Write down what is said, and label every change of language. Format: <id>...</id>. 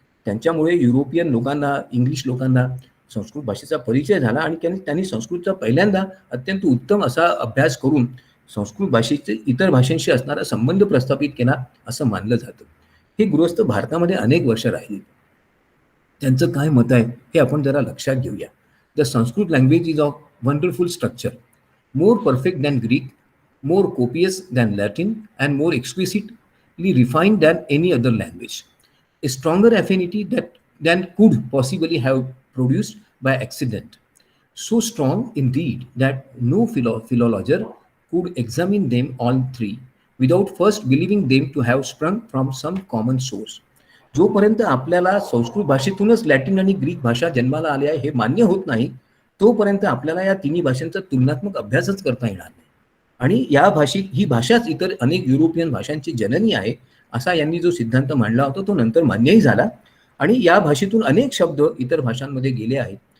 <mr>त्यांच्यामुळे युरोपियन लोकांना, इंग्लिश लोकांना संस्कृत भाषेचा परिचय झाला आणि त्यांनी संस्कृतचा पहिल्यांदा अत्यंत उत्तम असा अभ्यास करून संस्कृत भाषेचे इतर भाषांशी असणारा संबंध प्रस्थापित केला असं मानलं जातं. हे गृहस्थ भारतामध्ये अनेक वर्ष राहिले. त्यांचं काय मत आहे हे आपण जरा लक्षात घेऊया.</mr> <en>The Sanskrit language is of wonderful structure, more perfect than Greek, more copious than Latin, and more exquisitely refined than any other language. A stronger affinity than could possibly have produced by accident. So strong indeed that no philologer could examine them all three without first believing them to have sprung from some common source.</en> <mr>जोपर्यंत आपल्याला संस्कृत भाषेतूनच Latin आणि Greek भाषा जन्माला आल्या हे मान्य होत नाही तोपर्यंत आपल्याला या तिन्ही भाषांचा तुलनात्मक अभ्यासच करता येणार नाही. आणि ही भाषाच इतर अनेक युरोपियन भाषांची जननी आहे असा यांनी जो सिद्धांत मांडला होता तो नंतर मान्यही झाला आणि या भाषेतून अनेक शब्द इतर भाषांमध्ये गेले आहेत.</mr>